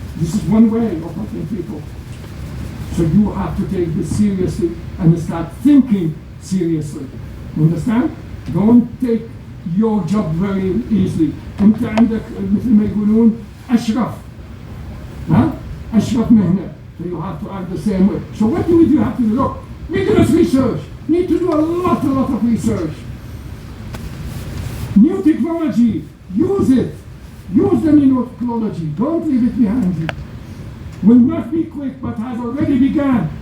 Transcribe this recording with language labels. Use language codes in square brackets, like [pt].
[en] This is one way of helping people. So you have to take this seriously and start thinking seriously. You understand? Don't take your job very easily. [ar] انت عندك مثل ما يقولون اشرف. ها؟ اشرف مهنة. [en] So you have to act the same way. So what do? You have to do? Look, rigorous research. You need to do a lot of research. New technology, use it. Use the new technology. Don't leave it behind you. Will not be quick, but has already begun.